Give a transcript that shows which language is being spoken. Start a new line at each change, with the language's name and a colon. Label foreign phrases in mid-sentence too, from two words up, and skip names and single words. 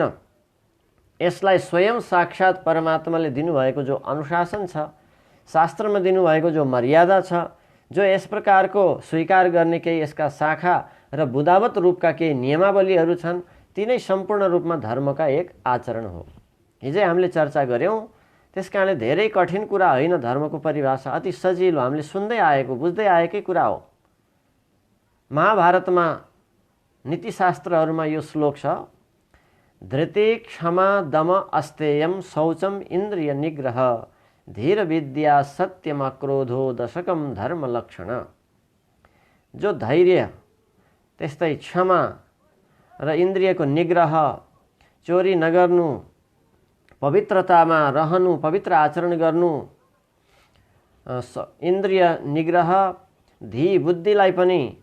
Nepali: यसलाई स्वयं साक्षात परमात्माले दिनुभएको जो अनुशासन छ, शास्त्रमा दिनुभएको जो मर्यादा छ, जो यस प्रकारको स्वीकार गर्ने केही यसका शाखा र बुदावत रूपका केही नियमावलीहरू छन्, ती नै सम्पूर्ण रूपमा धर्मका एक आचरण हो। हिजै हामीले चर्चा गऱ्यौँ। त्यसकारणले धेरै कठिन कुरा होइन धर्मको परिभाषा, अति सजिलो, हामीले सुन्दै आएको बुझ्दै आएकै कुरा हो। महाभारतमा नीतिशास्त्रहरूमा यो श्लोक छ,
Sanskrit: धृति क्षमा दम अस्तेयम शौचम इन्द्रिय निग्रह धीर विद्या सत्यम क्रोधो दशकम धर्म लक्षण।
Nepali: जो धैर्य, त्यस्तै क्षमा र इन्द्रियको निग्रह, चोरी नगर्नु, पवित्रतामा रहनु, पवित्र आचरण गर्नु, इन्द्रिय निग्रह, धी बुद्धिलाई पनि